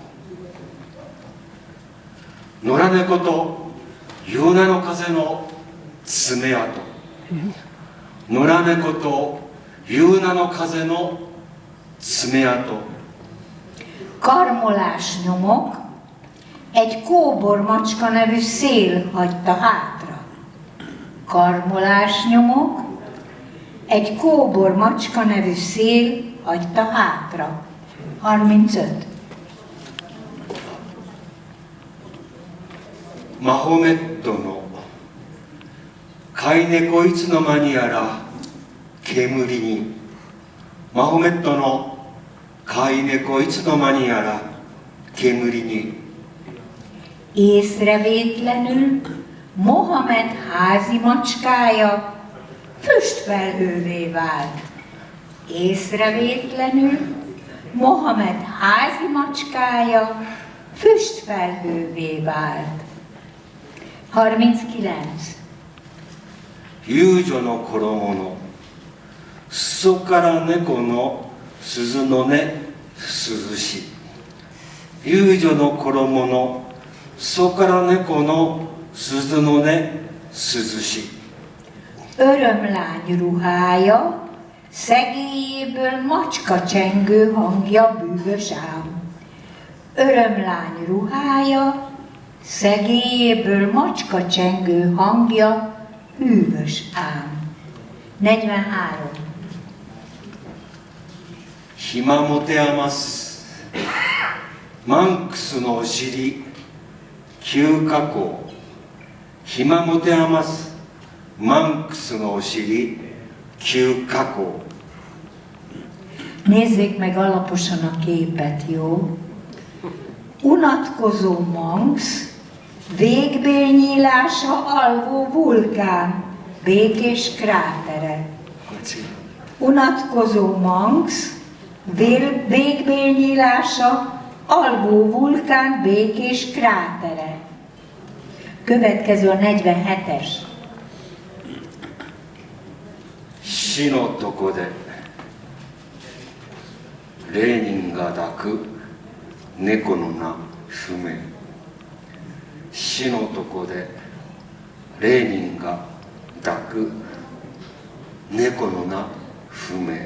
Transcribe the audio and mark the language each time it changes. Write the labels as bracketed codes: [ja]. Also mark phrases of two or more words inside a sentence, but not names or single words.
[ja] 野良猫と夕菜の風の爪痕。野良猫と夕菜の風の爪痕。 [hu] Karmolás nyomok, egy kóbor macska nevű szél hagyta hátra. Karmolás nyomok, egy kóbor macska nevű szél hagyta hátra. 35. [ja] マホメットの飼い猫いつの間にやら煙に。マホメットの飼い猫いつの間にやら煙に。 [hu] Észrevétlenül Mohamed házi macskája füstfelhővé vált. Észrevétlenül Mohamed házi macskája füstfelhővé vált. 39. [ja] 遊女の衣の裾から猫の鈴の音涼し。遊女の衣の裾から猫の鈴の音涼し。 [hu] Örömlány ruhája, szegélyéből macska csengő hangja bűvös ám. Örömlány ruhája, szegélyéből macska csengő hangja hűvös ám. 43. [ja] 暇持て余すマンクスのお尻急下降。暇持て余すマンクスのお尻急下降。 [hu] Nézzék meg alaposan a képet, jó? Unatkozó Manx, végbélnyílása alvó vulkán, békés krátere. Unatkozó Manx, végbélnyílása alvó vulkán, békés krátere. Következő a 47-es. [ja] 死のとこでレーニンが抱く猫の名不明。死のとこでレーニンが抱く猫の名不明。